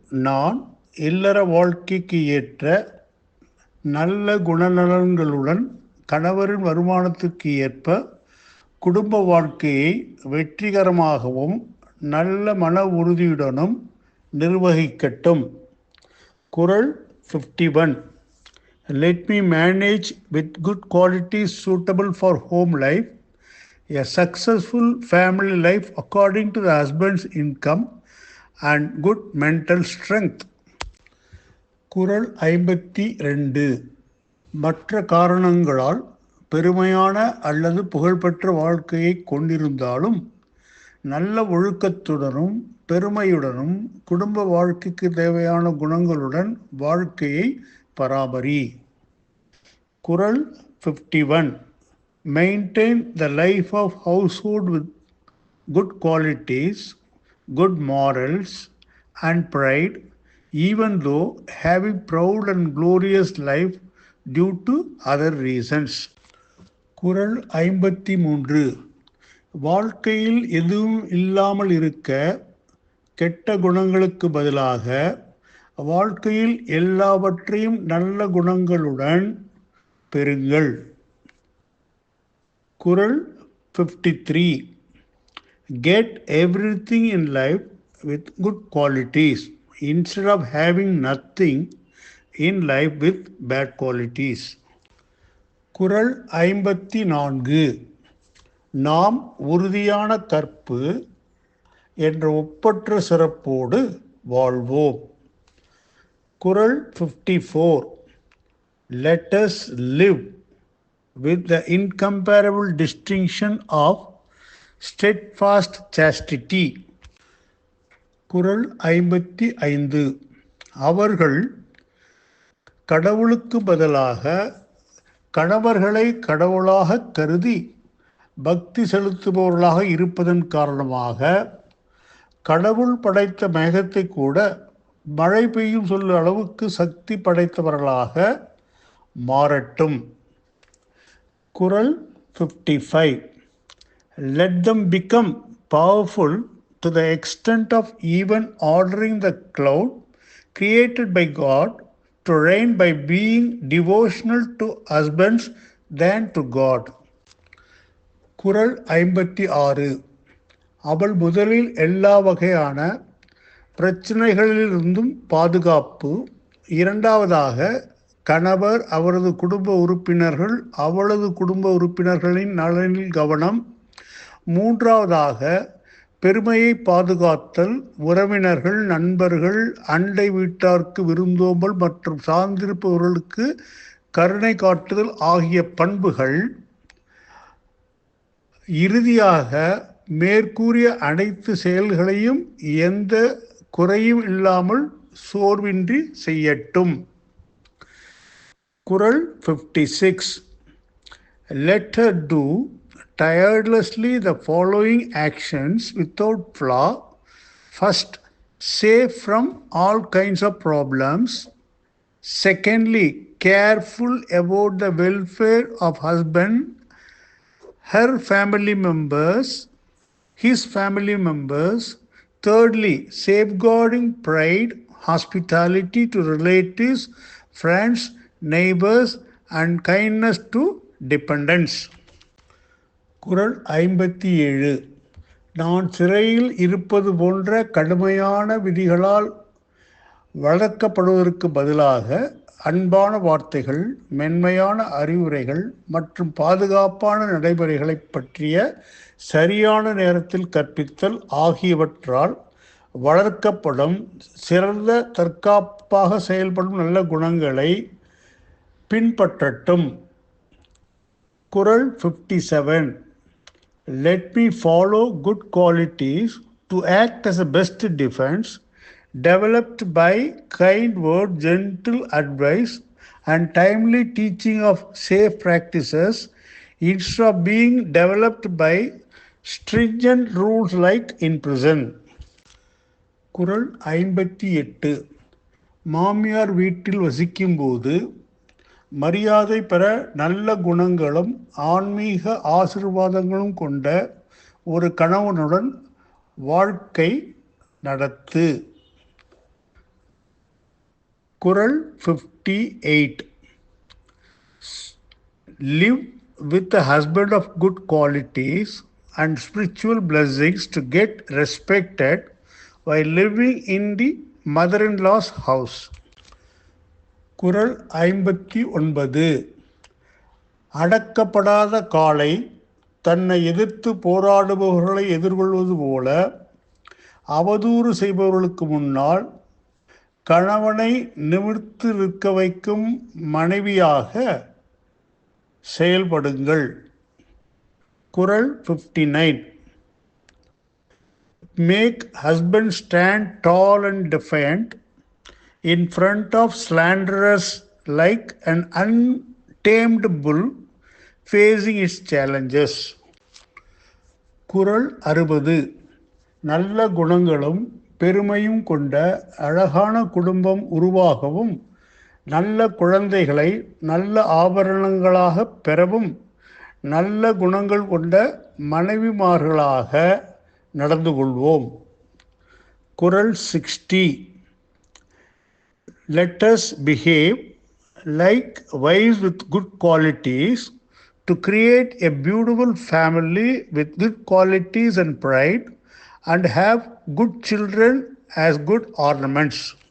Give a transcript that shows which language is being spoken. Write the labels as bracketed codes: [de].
[ta] நான் இல்லற வாழ்க்கைக்கு ஏற்ற நல்ல குணநலன்களுடன் கணவரின் வருமானத்திற்கு ஏற்ப குடும்ப வாழ்க்கையை வெற்றிகரமாகவும் நல்ல மன உறுதியுடனும் நிர்வகிக்கட்டும். குறள் 51. [en] Let me manage with good qualities suitable for home life, a successful family life according to the husband's income and good mental strength. [ta] குறள் 52. மற்ற காரணங்களால் பெருமையான அல்லது புகழ்பெற்ற வாழ்க்கையை கொண்டிருந்தாலும் நல்ல ஒழுக்கத்துடனும் பெருமையுடனும் குடும்ப வாழ்க்கைக்கு தேவையான குணங்களுடன் வாழ்க்கையை பராமரி. குறள் 51. [en] Maintain the life of household with good qualities, good morals and pride, even though having proud and glorious life due to other reasons. [ta] குறள் 53. வாழ்க்கையில் எதுவும் இல்லாமல் இருக்க கெட்ட குணங்களுக்கு பதிலாக வாழ்க்கையில் எல்லாவற்றையும் நல்ல குணங்களுடன் பெறுங்கள். குறள் 53. [en] Get everything in life with good qualities instead of having nothing in life with bad qualities. [ta] குறள் 54. நாம் உறுதியான கற்பு என்ற ஒப்பற்ற சிறப்போடு வாழ்வோம். குறள் 54. [en] Let us live with the incomparable distinction of steadfast chastity. [ta] குறள் 55. அவர்கள் கடவுளுக்கு பதிலாக கணவர்களை கடவுளாக கருதி பக்தி செலுத்துபவர்களாக இருப்பதன் காரணமாக கடவுள் படைத்த மேகத்தை கூட மழை பெய்யும் சொல்ல அளவுக்கு சக்தி படைத்தவர்களாக மாறட்டும். குறள் 55. [en] Let them become powerful to the extent of even ordering the cloud created by God to rain by being devotional to husbands than to God. [ta] குறள் 56. அவள் முதலில் எல்லா வகையான பிரச்சனைகளிலிருந்தும் பாதுகாப்பு, இரண்டாவதாக கணவர் அவரது குடும்ப உறுப்பினர்கள் அவளது குடும்ப உறுப்பினர்களின் நலனில் கவனம், மூன்றாவதாக பெருமையை பாதுகாத்தல், உறவினர்கள் நண்பர்கள் அண்டை வீட்டார்க்கு விருந்தோம்பல் மற்றும் சார்ந்திருப்பவர்களுக்கு கருணை காட்டுதல் ஆகிய பண்புகள், இறுதியாக மேற்கூறிய அனைத்து செயல்களையும் எந்த குறையும் இல்லாமல் சோர்வின்றி செய்யட்டும். குறள் 56. [en] Let her do tirelessly the following actions without flaw. First, safe from all kinds of problems. Secondly, careful about the welfare of husband, her family members, his family members. Thirdly, safeguarding pride, hospitality to relatives, friends, neighbors and kindness to dependents. [ta] குறள் 57. நான் சிறையில் இருப்பது போன்ற கடுமையான விதிகளால் வளர்க்கப்படுவதற்கு பதிலாக அன்பான வார்த்தைகள், மென்மையான அறிவுரைகள் மற்றும் பாதுகாப்பான நடைமுறைகளை பற்றிய சரியான நேரத்தில் கற்பித்தல் ஆகியவற்றால் வளர்க்கப்படும் சிறந்த தற்காப்பாக செயல்படும் நல்ல குணங்களை பின்பற்றட்டும். குறள் 57. [en] Let me follow good qualities to act as a best defense, developed by kind word, gentle advice and timely teaching of safe practices, instead of being developed by stringent rules like in prison. [ta] குறள் 58. மாமியார் வீட்டில் வசிக்கும்போது மரியாதை பெற நல்ல குணங்களும் ஆன்மீக ஆசீர்வாதங்களும் கொண்ட ஒரு கணவனுடன் வாழ்க்கை நடத்து. குறள் 58. [en] Live with a husband of good qualities and spiritual blessings to get respected while living in the mother-in-law's house. [ta] குறள் 59. அடக்கப்படாத காளை தன்னை எதிர்த்து போராடுபவர்களை எதிர்கொள்வது போல அவதூறு செய்பவர்களுக்கு முன்னால் கணவனை நிமிர்த்து நிற்க வைக்கும் மனைவியாக செயல்படுங்கள். குறள் 59. [en] Make husband stand tall and defiant in front of slanderers like an untamed bull facing its challenges. [ta] குறள் 60. நல்ல குணங்களும் பெருமையும் கொண்ட அழகான குடும்பம் உருவாகவும் நல்ல குழந்தைகளை நல்ல ஆபரணங்களாக பெறவும் நல்ல குணங்கள் கொண்ட மனைவிமார்களாக நடந்து கொள்வோம். குறள் 60. [en] Let us behave like wives with good qualities to create a beautiful family with good qualities and pride and have good children as good ornaments.